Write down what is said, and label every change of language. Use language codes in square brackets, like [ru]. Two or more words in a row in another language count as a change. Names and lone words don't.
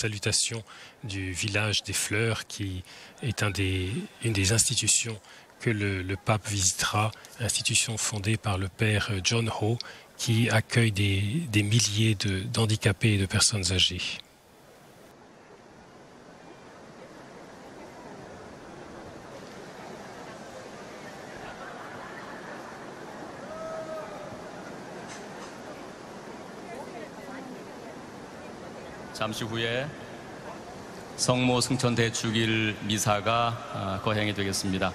[fr] salutation du village des Fleurs, qui est une des institutions que le pape visitera, institution fondée par le père John Ho, qui accueille des milliers d'handicapés et de personnes âgées. [ko] 잠시 후에 성모 승천 대축일 미사가 거행이 되겠습니다.